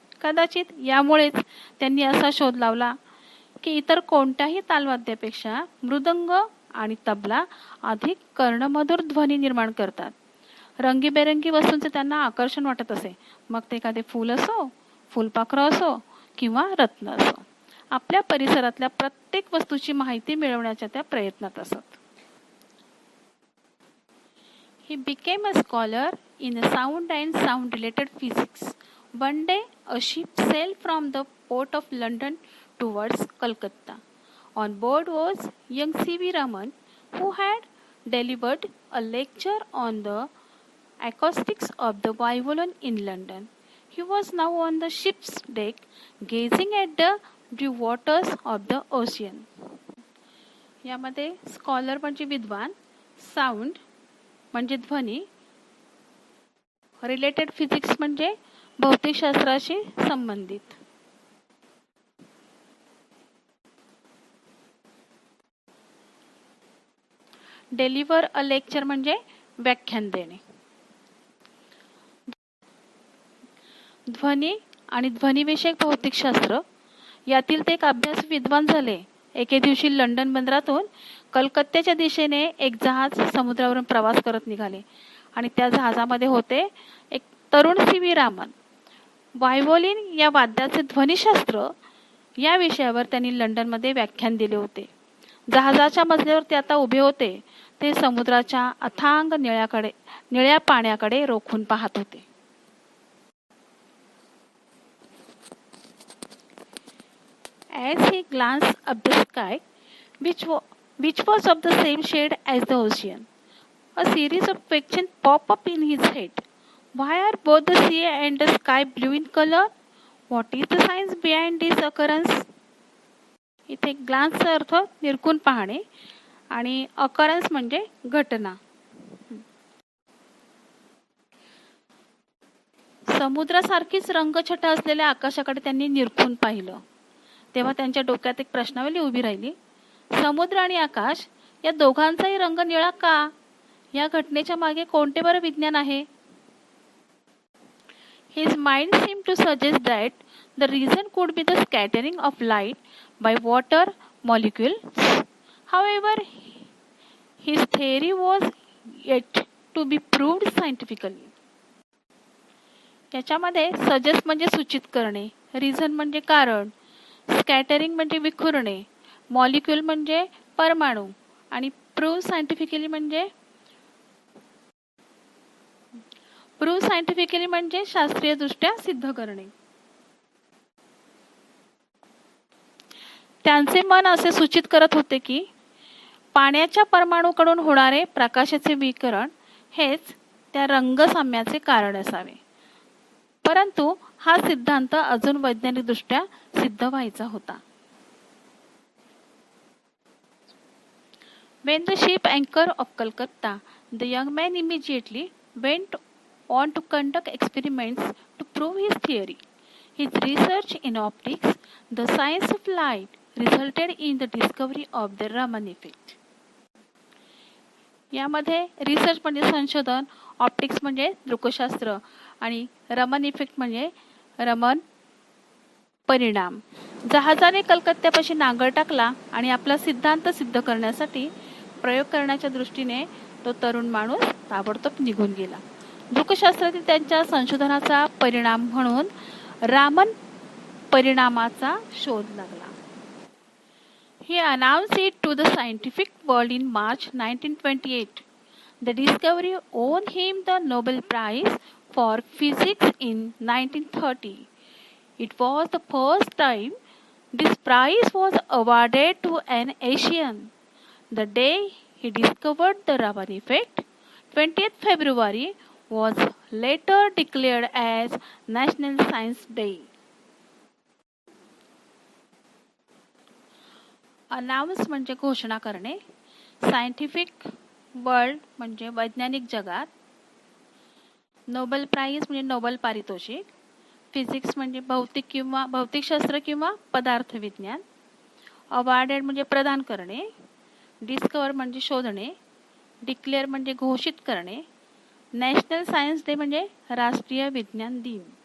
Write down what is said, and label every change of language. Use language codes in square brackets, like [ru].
[mr] कदाचित यामुळेच त्यांनी असा शोध लावला की इतर कोणत्याही तालवाद्यापेक्षा मृदंग आणि तबला अधिक कर्णमधुर ध्वनी निर्माण करतात. रंगीबेरंगी वस्तूंचे त्यांना आकर्षण वाटत असे, मग ते एखादे फूल असो, फुलपाखरं असो किंवा रत्न असो. आपल्या परिसरातल्या प्रत्येक वस्तूची माहिती मिळवण्याच्या त्या प्रयत्नात असत. [en] He became a scholar in sound and sound related physics. One day a ship sailed from the port of London towards Calcutta. On board was young C.V. Raman, who had delivered a lecture on the acoustics of the violin in London. He was now on the ship's deck, gazing at the blue waters of the ocean. [mr] यामध्ये scholar म्हणजे विद्वान, sound म्हणजे ध्वनी, related physics म्हणजे भौतिकशास्त्राशी संबंधित. Deliver अ lecture म्हणजे व्याख्यान देणे. ध्वनी आणि ध्वनिविषयक भौतिकशास्त्र यातील ते एक अभ्यास विद्वान झाले. एके दिवशी लंडन बंदरातून कलकत्त्याच्या दिशेने एक जहाज समुद्रावरून प्रवास करत निघाले आणि त्या जहाजामध्ये होते एक तरुण सी.व्ही. रामन. व्हायोलिन या वाद्याचे ध्वनिशास्त्र या विषयावर त्यांनी लंडनमध्ये व्याख्यान दिले होते. जहाजाच्या मजल्यावर ते आता उभे होते. ते समुद्राच्या अथांग निळ्या पाण्याकडे रोखून पाहत होते. [en] As he glanced up the sky, which was of the same shade as the ocean, a series of questions popped up in his head. Why are both the sea and the sky blue in color? What is the science behind this occurrence? [mr] इथे ग्लान्सचा अर्थ निरखून पाहणे आणि occurrence म्हणजे घटना. समुद्रासारखीच रंगछटा असलेल्या आकाशाकडे त्यांनी निरखून पाहिलं. तेव्हा त्यांच्या डोक्यात एक प्रश्नावली उभी राहिली. समुद्र आणि आकाश या दोघांचाही रंग निळा का? या घटनेच्या मागे कोणते बरं विज्ञान आहे? [en] His mind seemed to suggest that the reason could be the scattering of light by water molecules. However, his theory was yet to be proved scientifically. [mr] याच्यामध्ये सजेस्ट म्हणजे सूचित करणे, रिझन म्हणजे कारण, स्कॅटरिंग म्हणजे विखुरणे, मॉलिक्यूल म्हणजे परमाणू आणि प्रूव्ह सायंटिफिकली म्हणजे शास्त्रीयदृष्ट्या सिद्ध करणे. त्यांचे मन असे सूचित करत होते की पाण्याच्या परमाणूकडून होणारे प्रकाशाचे विकिरण हेच त्या रंगसाम्याचे कारण असावे. परंतु हा सिद्धांत अजून वैज्ञानिकदृष्ट्या सिद्ध व्हायचा होता. [en] When the ship anchored off Calcutta, the young man immediately went on to conduct experiments to prove his theory. His research in optics, the science of light, resulted in the discovery of the Raman effect. [mr] यामध्ये research म्हणजे संशोधन, optics म्हणजे दृकशास्त्र आणि Raman effect म्हणजे रमन परिणाम. जहाजाने कलकत्त्यापाशी नांगर टाकला आणि आपला सिद्धांत सिद्ध करण्यासाठी प्रयोग करण्याच्या दृष्टीने तो तरुण माणूस ताबडतोब निघून गेला. दृकशास्त्रातील त्यांच्या संशोधनाचा परिणाम म्हणून रामन परिणामाचा शोध लागला. [en] He announced it to the scientific world in March 1928. The discovery won him the Nobel Prize for Physics in 1930. It was the first time this prize was awarded to an Asian. The day he discovered the Raman effect, 20th February, was later declared as National Science Day. [mr] Announce म्हणजे घोषणा करणे, scientific world म्हणजे वैज्ञानिक जगात, Nobel price म्हणजे Nobel पारितोषिक, physics म्हणजे भौतिकशास्त्र किंवा पदार्थ विज्ञान, अवॉर्डेड म्हणजे प्रदान करणे, डिस्कवर म्हणजे शोधणे, डिक्लेअर म्हणजे घोषित करणे, नॅशनल सायन्स डे म्हणजे राष्ट्रीय विज्ञान दिन.